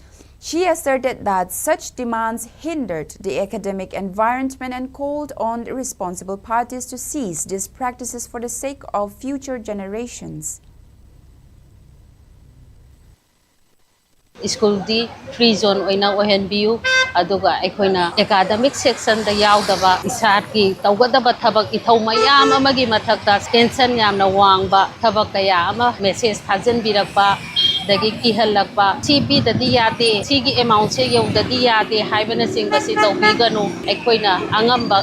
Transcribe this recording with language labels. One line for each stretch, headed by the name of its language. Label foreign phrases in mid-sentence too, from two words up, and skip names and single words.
English: She asserted that such demands hindered the academic environment and called on the responsible parties to cease these practices for the sake of future generations.
Manipuri: School di
English: free zone
Manipuri: oina ohenbiu aduga aikoina
English: academic section
Manipuri: da yaudaba isar ki tawgadaba thabak ithau mayam amagi mathakta tension yamna wangba thabak kaya ama message thajan birakpa dagi kihalakpa cp dadi yate sigi amount se yaudadi yate haibana singba si tawbiganu aikoina angamba